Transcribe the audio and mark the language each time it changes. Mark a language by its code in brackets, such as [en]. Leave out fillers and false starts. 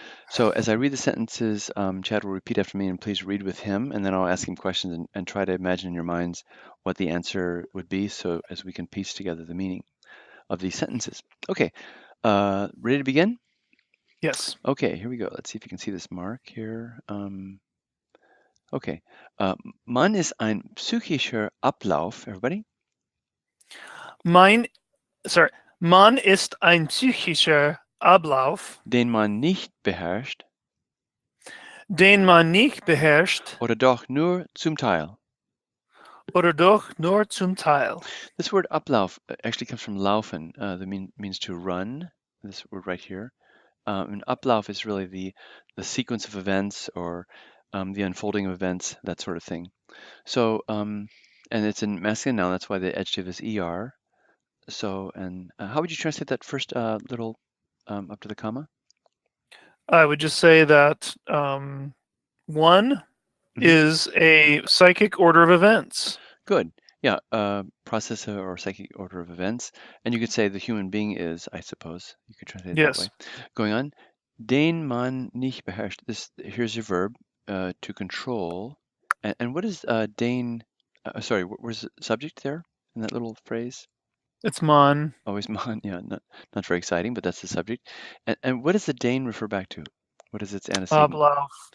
[en] So as I read the sentences, Chad will repeat after me, and please read with him, and then I'll ask him questions and try to imagine in your minds what the answer would be, so as we can piece together the meaning of these sentences. Okay, ready to begin? Yes. Okay, here we go. Let's see if you can see this mark here. [de] Okay, Mann ist ein psychischer Ablauf. [en] Everybody? [de] Mein, Mann ist ein psychischer Ablauf, Den man nicht beherrscht den man nicht beherrscht oder doch nur zum Teil. oder doch nur zum Teil. [en] This word Ablauf actually comes from laufen, that means to run. This word right here. And Ablauf is really the sequence of events or the unfolding of events, that sort of thing. So, and it's in masculine noun. That's why the adjective is er. So, and how would you translate that first little up to the comma? I would just say that one is a psychic order of events. Good. Yeah, process or psychic order of events. And you could say the human being is, I suppose. You could translate it that way. Going on. [de] Den man nicht beherrscht. [en] Here's your verb, to control. And what is den? Sorry, where's the subject there in that little phrase? It's man. Always man. Yeah, not very exciting, but that's the subject. And what does the den refer back to? What is its antecedent? [de] Ablauf.